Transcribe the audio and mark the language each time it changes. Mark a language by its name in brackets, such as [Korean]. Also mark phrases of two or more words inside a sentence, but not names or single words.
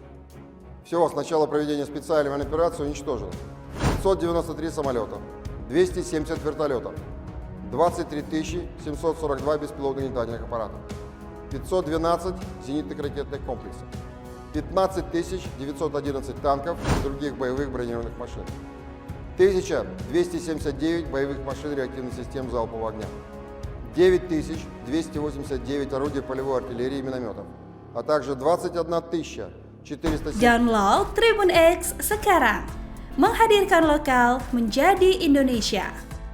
[Russian] Всего с начала проведения специальной военной операции уничтожено 593 самолета, 270 вертолетов, 23 742 беспилотных летательных аппарата, 512 зенитных ракетных комплексов, 15 911 танков и других боевых бронированных машин, 1279 боевых машин реактивных систем залпового огня, 9289 орудий полевой артиллерии и минометов, а также 21 407. [Indonesian] Download Tribun X sekarang, menghadirkan lokal menjadi Indonesia.